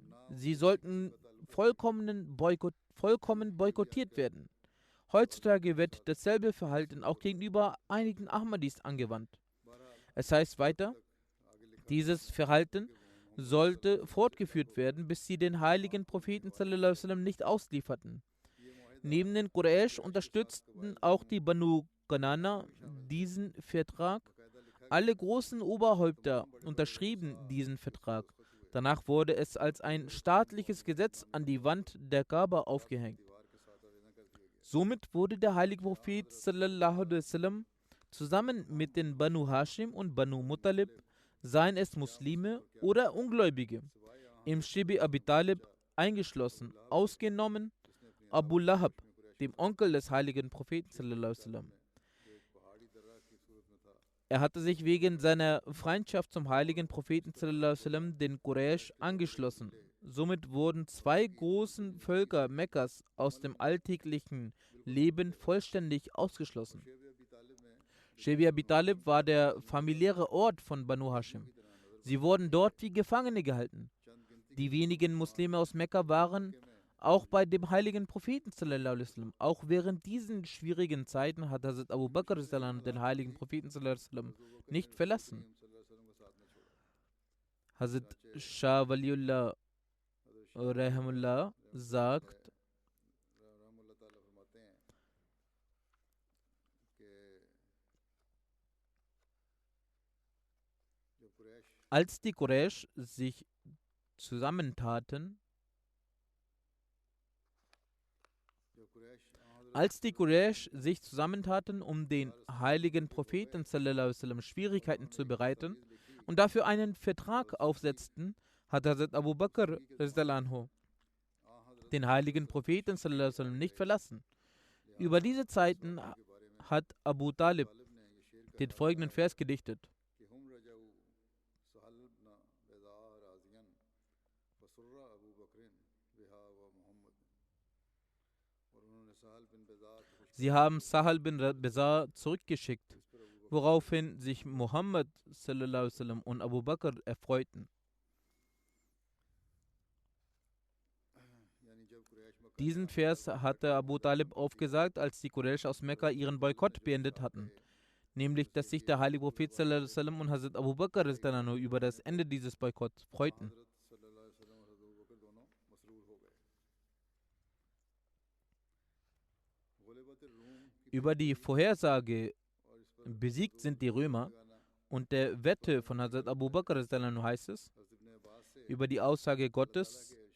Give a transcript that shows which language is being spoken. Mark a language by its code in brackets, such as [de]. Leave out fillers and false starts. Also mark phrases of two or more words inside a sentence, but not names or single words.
[de] Sie sollten vollkommen boykottiert werden. Heutzutage wird dasselbe Verhalten auch gegenüber einigen Ahmadis angewandt. Es heißt weiter, dieses Verhalten sollte fortgeführt werden, bis sie den heiligen Propheten [ar] صلى الله عليه وسلم [de] nicht auslieferten. Neben den Quraysh unterstützten auch die Banu Qanana diesen Vertrag. Alle großen Oberhäupter unterschrieben diesen Vertrag. Danach wurde es als ein staatliches Gesetz an die Wand der Kaaba aufgehängt. Somit wurde der heilige Prophet [ar] صلى الله عليه وسلم [de] zusammen mit den Banu Hashim und Banu Muttalib, seien es Muslime oder Ungläubige, im Shibi Abi Talib eingeschlossen, ausgenommen Abu Lahab, dem Onkel des heiligen Propheten [ar] صلى الله عليه وسلم. [de] Er hatte sich wegen seiner Freundschaft zum heiligen Propheten [ar] صلى الله عليه وسلم [de] den Quraysh angeschlossen. Somit wurden zwei großen Völker Mekkas aus dem alltäglichen Leben vollständig ausgeschlossen. Shibi Abi Talib war der familiäre Ort von Banu Hashim. Sie wurden dort wie Gefangene gehalten. Die wenigen Muslime aus Mekka waren auch bei dem heiligen Propheten [ar] صلى الله عليه وسلم. [de] Auch während diesen schwierigen Zeiten hat Hazrat Abu Bakr den heiligen Propheten [ar] صلى الله عليه وسلم [de] nicht verlassen. Hazrat Shah Waliullah Rahimullah sagt, als die Quraysh sich zusammentaten, um den heiligen Propheten [ar] صلى الله عليه وسلم [de] Schwierigkeiten zu bereiten und dafür einen Vertrag aufsetzten, hat Hazrat Abu Bakr den heiligen Propheten [ar] صلى الله عليه وسلم [de] nicht verlassen. Über diese Zeiten hat Abu Talib den folgenden Vers gedichtet. Sie haben Sahal bin Bezar zurückgeschickt, woraufhin sich Muhammad [ar] صلى الله عليه وسلم [de] und Abu Bakr erfreuten. Diesen Vers hatte Abu Talib aufgesagt, als die Quraysh aus Mekka ihren Boykott beendet hatten. Nämlich, dass sich der heilige Prophet [ar] صلى الله عليه وسلم [de] und Hazrat Abu Bakr über das Ende dieses Boykotts freuten. Über die Vorhersage, besiegt sind die Römer, und der Wette von Hazrat Abu Bakr heißt es, über die Aussage Gottes,